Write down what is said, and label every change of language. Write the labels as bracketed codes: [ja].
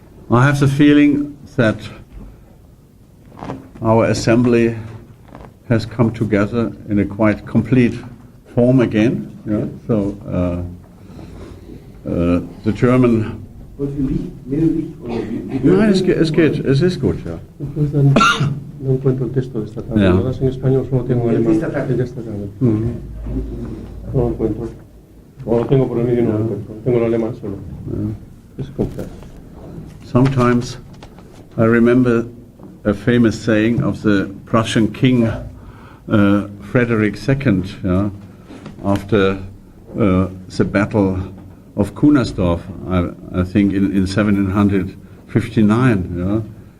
[en] I have the feeling that our assembly has come together in a quite complete form again. Yeah? So the German. [de] Nein, es geht, es ist gut, ja. [es] No encuentro el texto de esta tarde. Lo das en español, solo tengo en alemán. De esta tarde. No lo encuentro. O lo tengo por el medio y no lo encuentro. Tengo el alemán solo. Es complejo. [en] Sometimes I remember a famous saying of the Prussian king Frederick II, after the battle of Kunersdorf, I think in 1759.